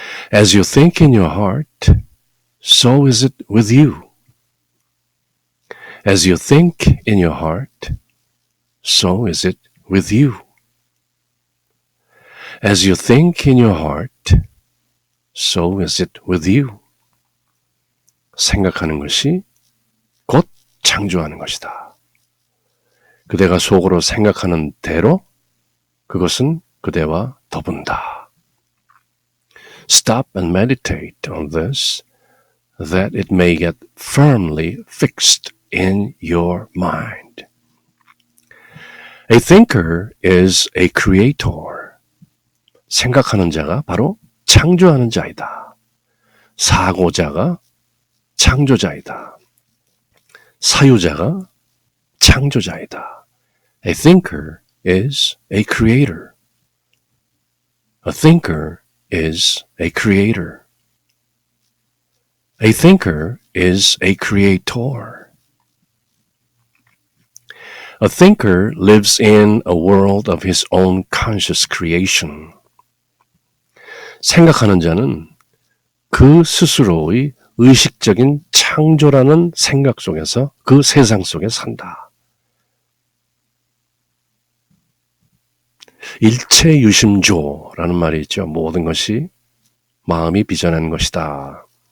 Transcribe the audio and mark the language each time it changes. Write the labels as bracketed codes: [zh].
[en] As you think in your heart, so is it with you. As you think in your heart, so is it with you. As you think in your heart, so is it with you. [ko] 생각하는 것이 곧 창조하는 것이다. 그대가 속으로 생각하는 대로 그것은 그대와 더분다. [en] Stop and meditate on this, that it may get firmly fixed in your mind. A thinker is a creator. [ko] 생각하는 자가 바로 창조하는 자이다. 사고자가 창조자이다. 사유자가 창조자이다. [en] A thinker is a creator. A thinker is a creator. A thinker is a creator. A thinker lives in a world of his own conscious creation. [ko] 생각하는 자는 그 스스로의 의식적인 창조라는 생각 속에서 그 세상 속에 산다. 일체유심조라는 말이 있죠. 모든 것이 마음이 빚어낸 것이다.